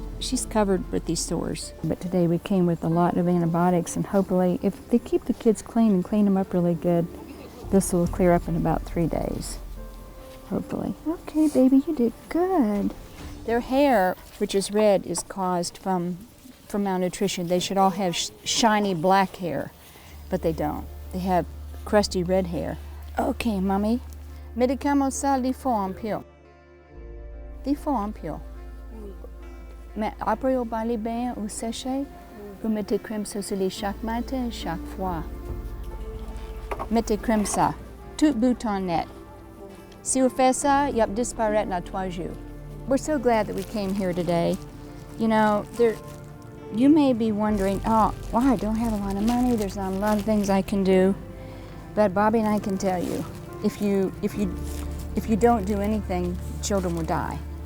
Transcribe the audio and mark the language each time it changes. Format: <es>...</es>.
<en>She's covered with these sores, but today we came with a lot of antibiotics, and hopefully if they keep the kids clean and clean them up really good, this will clear up in about 3 days, hopefully. Okay, baby, you did good. Their hair, which is red, is caused from malnutrition. They should all have shiny black hair, but they don't. They have crusty red hair. Okay, mommy.</en> <fr>Médicament ça, il faut un peu. Il faut un peu. Mais après au bas les bains ou sécher, vous mettez crème sur le lit chaque matin, chaque fois. Mettez crème ça, tout bouton net. Si vous faites ça, il va disparaître dans 3 jours.</fr> <en>We're so glad that we came here today. You know, you may be wondering, oh, well, I don't have a lot of money, there's not a lot of things I can do. But Bobby and I can tell you, if you don't do anything, children will die.</en>